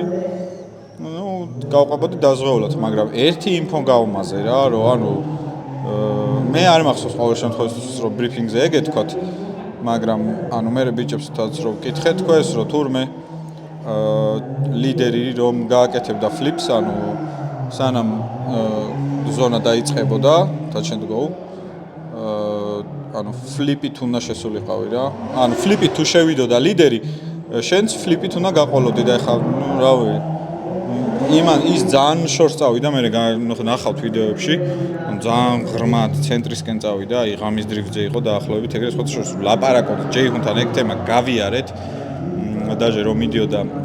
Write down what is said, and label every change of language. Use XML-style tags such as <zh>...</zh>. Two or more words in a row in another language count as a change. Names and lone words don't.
<ka>ნუ გავყავდი დაზღვეულად, მაგრამ ერთი ინფო გავმაზე რა, რომ ანუ მე არ მახსოვს ყოველ შემთხვევაში რომ ბრიფინგზე ეგეთ თქვათ მაგრამ ანუ მე ბიჭებსაც რომ კითხეთ თქვენს რომ თურმე ლიდერი რომ გააკეთებდა ფლიპს ანუ სანამ ზონა დაიწყებოდა</ka> <en>touch and go</en> <ka>ანუ ფლიპით უნდა შესულიყავი რა ანუ ფლიპით თუ შევიდოდა ლიდერი შენც ფლიპით უნდა გაყოლოდი და ეხლა ნუ რავი იმან ის ძალიან შორს წავიდა მე ნახავთ ვიდეოებში ძალიან ღრმად ცენტრისკენ წავიდა აი ღამის დრიფტზე იყო დაახლოებით ეგრე სხვა შორს ლაპარაკობთ ჯეიხუნთან ეგ თემა გავიარეთ დაჟე რომ მიდიოდა</ka>